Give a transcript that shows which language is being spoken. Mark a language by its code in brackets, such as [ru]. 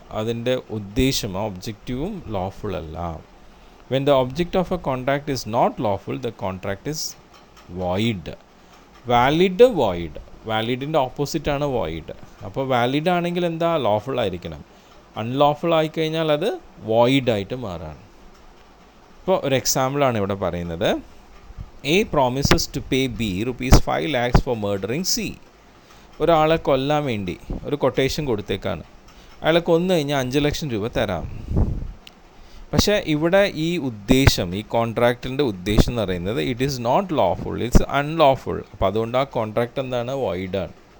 [ml] അതിൻ്റെ ഉദ്ദേശം, ആ ഒബ്ജക്റ്റീവും ലോഫുൾ അല്ല. [en] When the object of a contract is not lawful, the contract is void. [ml] Valid, void. വാലിഡിൻ്റെ ഓപ്പോസിറ്റാണ് void. അപ്പോൾ valid ആണെങ്കിൽ എന്താ? ലോഫുൾ ആയിരിക്കണം. അൺലോഫുൾ ആയിക്കഴിഞ്ഞാൽ അത് വോയിഡായിട്ട് മാറാണ്. ഇപ്പോൾ ഒരു എക്സാമ്പിളാണ് ഇവിടെ പറയുന്നത്. [en] A promises to pay B rupees 5 lakhs for murdering C. [ml] ഒരാളെ കൊല്ലാൻ വേണ്ടി ഒരു കൊട്ടേഷൻ കൊടുത്തേക്കാണ്. അയാളെ കൊന്നു കഴിഞ്ഞാൽ 5 ലക്ഷം രൂപ തരാം. പക്ഷേ ഇവിടെ ഈ ഉദ്ദേശം, ഈ കോൺട്രാക്റ്റിൻ്റെ ഉദ്ദേശം എന്ന് പറയുന്നത് [en] It is not lawful, it's unlawful. [ml] അപ്പോൾ അതുകൊണ്ട് ആ കോൺട്രാക്റ്റ് എന്താണ്? വോയിഡാണ്.